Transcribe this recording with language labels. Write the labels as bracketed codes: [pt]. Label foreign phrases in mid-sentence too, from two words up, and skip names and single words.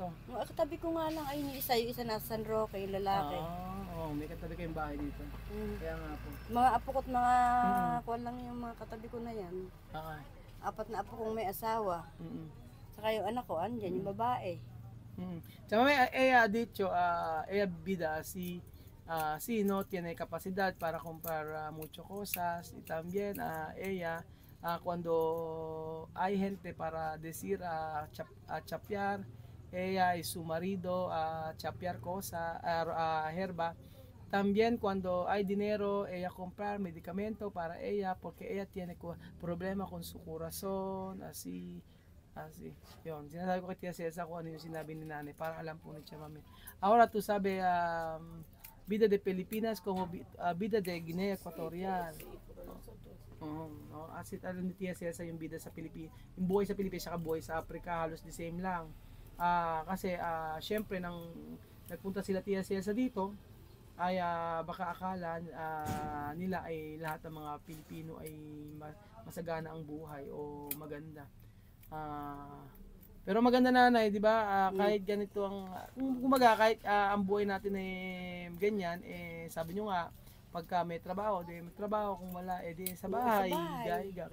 [tl] Ang katabi ko nga lang ay yung isa nasa San Roque, yung lalaki. May katabi kayong bahay dito. Kaya nga po. Mga apo ko't mga kuha lang yung mga katabi ko na yan. 4 na apo kong may asawa. Saka yung anak ko, andyan, yung babae. Tsaka may [es] dicho, bida, si no tiene capacidad para comprar mucho cosas y también ella cuando hay gente para decir chapear, ella y su marido chapear cosa, herba. También cuando hay dinero, ella comprar medicamento para ella porque ella tiene problema con su corazón, así. [tl] Yun, sinasabi ko kay Tia Cesa kung ano yung sinabi ni nanay para alam po ni Tia Mami. [es] Ahora tú sabe, vida de Pilipinas como vida de Guinea Equatorial. [tl] As alam ni Tia Cesa yung vida sa Pilipinas, yung buhay sa Pilipinas, saka buhay sa Africa, halos [en] the same [tl] lang. Kasi syempre nang nagpunta sila Tia Cesa dito, ay baka akala nila ay lahat ng mga Pilipino ay masagana ang buhay o maganda. Pero maganda nanay, 'di ba? Kahit ganito kahit ang buhay natin ay ganyan, sabi nyo nga pagka may trabaho, may trabaho, kung wala di sa bahay, higa-higa.